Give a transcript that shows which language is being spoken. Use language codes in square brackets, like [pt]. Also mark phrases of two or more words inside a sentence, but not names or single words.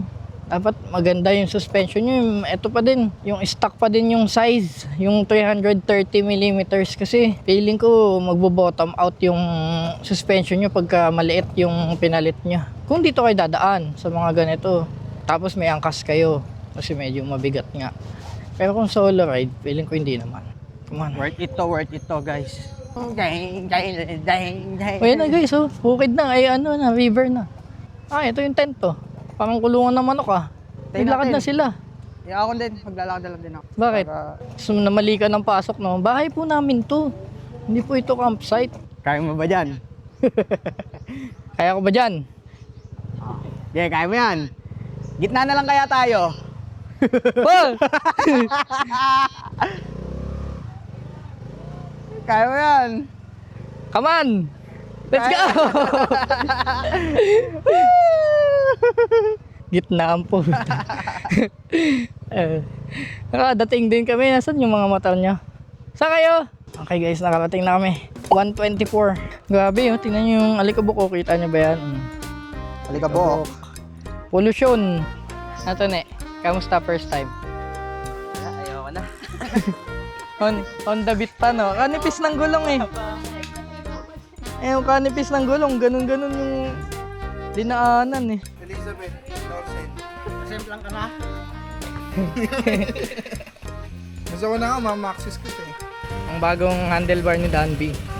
[tl] Dapat maganda yung suspension nyo. Ito pa din, yung stock pa din yung size, yung 330mm kasi feeling ko magbo-bottom out yung suspension nyo pagka maliit yung pinalit nyo. Kung dito kayo dadaan sa mga ganito, tapos may angkas kayo kasi medyo mabigat nga. Pero kung [en] solo ride, [tl] feeling ko hindi naman. [en] Come on. Worth it to, guys. Dang, dang, dang, dang. [tl] O yan na guys, oh. Bukid na, ay na, river na. Ah, ito yung tent to. Parang kulungan ng manok, ah. Tayo Naglakad natin. na sila. Yeah, ako din. Maglalakad na lang din ako. Bakit? Para- Gusto mo namali ka ng pasok, no? Bahay po namin to. Hindi po ito campsite. Kaya mo ba dyan? Kaya ko ba dyan? Yeah, kaya mo yan. Gitna na lang kaya tayo. Oh! Kaya mo yan. [en] Come on! Let's go! [tl] Gitnaan po. Nakadating din kami. Nasaan yung mga mata niya? Saan kayo? Okay guys, nakarating na kami. 124. Grabe, oh. Tingnan nyo yung alikabok. Oh. Kita nyo ba yan? Halika po. Pollution. Ito ne. Kamusta [en] first time? [tl] Ayoko na. [en] On the beat [tl] pa, no? Kanipis ng gulong eh. Yung kanipis ng gulong. Ganun-ganun yung dinaanan eh. Elizabeth, Lorsen. Semplang ka na. Gusto ko na nga, mamaxis ko ito eh. Ang bagong handlebar ni Danby.